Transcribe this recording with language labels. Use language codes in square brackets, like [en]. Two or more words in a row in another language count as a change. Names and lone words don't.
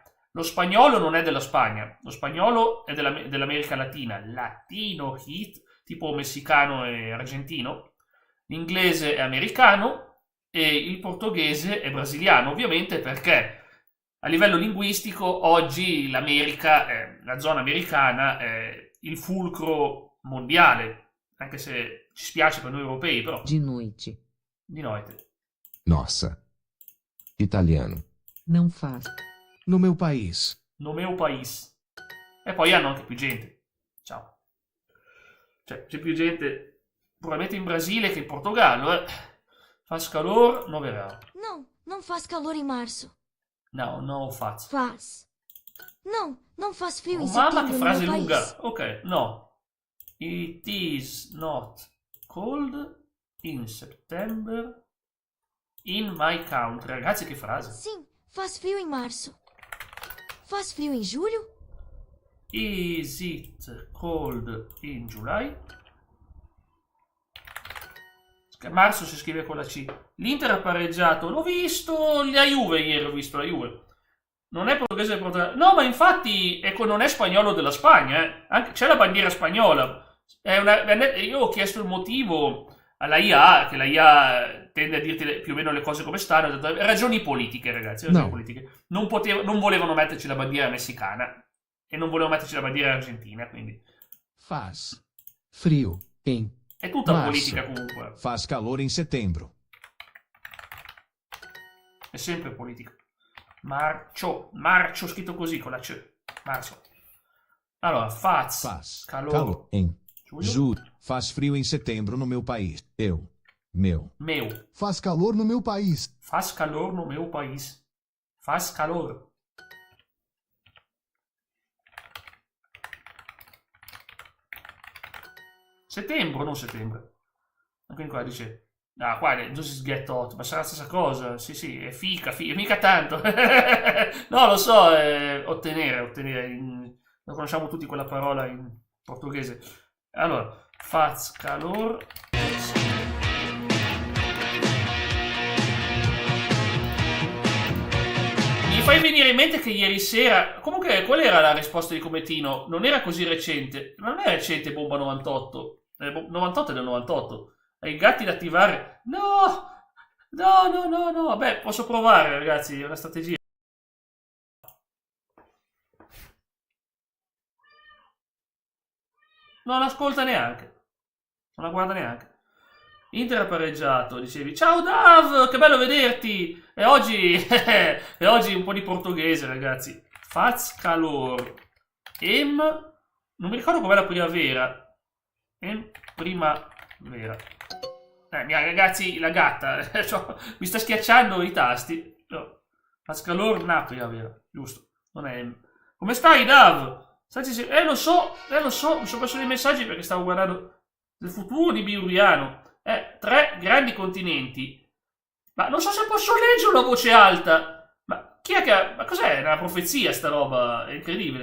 [it] Lo spagnolo non è della Spagna, lo spagnolo è dell'America Latina, latino hit, tipo messicano e argentino, l'inglese è americano e il portoghese è brasiliano, ovviamente perché a livello linguistico oggi l'America, la zona americana è il fulcro mondiale. Anche se ci spiace per noi europei, però. [pt] De noite. [it] Di notte. [pt] Nossa. Italiano. Não faz. No meu país. No meu país. [it] E poi hanno anche più gente. Ciao. Cioè, c'è più gente probabilmente in Brasile che in Portogallo, eh. [pt] Faz calor, não verá. Não faz calor em março. No, não faz. Faz. Não faz frio em [it] Mamma, [pt] setembro [it] che [pt] no [it] frase [pt] meu [it] lunga. [pt] país. [it] Ok, no. [en] It is not cold in September in my country. [it] Ragazzi, che frase. [pt] Sim, faz frio em março. Faz frio em julho? [en] Is it cold in July? [it] Marzo si scrive con la C. L'Inter ha pareggiato. L'ho visto la Juve ieri, ho visto la Juve. Non è portoghese del Portogallo. No, ma infatti non è spagnolo della Spagna, eh. C'è la bandiera spagnola. Io ho chiesto il motivo alla IA, che la IA tende a dirti più o meno le cose come stanno. Ho detto, ragioni politiche, ragazzi. Ragioni politiche. Non volevano metterci la bandiera messicana e non volevano metterci la bandiera argentina, quindi. [pt] Faz frio em [it] È tutta [pt] março. [it] politica comunque. [pt] Faz calor em setembro. [it] È sempre politica. Marcio scritto così con la C. Marzo. Allora, [pt] Faz calor calor em Julho. julho. Faz frio em setembro no meu país. Meu. Faz calor no meu país. Faz calor no meu país. Faz calor. [it] Settembre, non settembre. Quindi qua dice... Ah, qua [en] just get hot, [it] ma sarà la stessa cosa. Sì, è fica, mica tanto. No, lo so, ottenere. Lo conosciamo tutti quella parola in portoghese. Allora, [pt] faz calor. [it] Mi fai venire in mente che ieri sera... Comunque, qual era la risposta di Cometino? Non era così recente. Non è recente Bomba 98. 98 è del 98. Hai i gatti da attivare? No! Vabbè, posso provare, ragazzi, è una strategia. non ascolta neanche. Non la guarda neanche. Inter ha pareggiato, dicevi. Ciao Dav, che bello vederti. E oggi, e oggi un po' di portoghese, ragazzi. [pt] Faz calor. [it] Non mi ricordo com'è la primavera. Primavera. Ragazzi, la gatta. Mi sta schiacciando i tasti. No. [pt] Faz calor, na primavera. [it] Giusto. Non è... Come stai, Dav? Lo so. Mi sono perso dei messaggi perché stavo guardando il futuro di Biuriano. 3 grandi continenti. Ma non so se posso leggere a voce alta. Ma chi è che... Ma cos'è? È una profezia sta roba. È incredibile.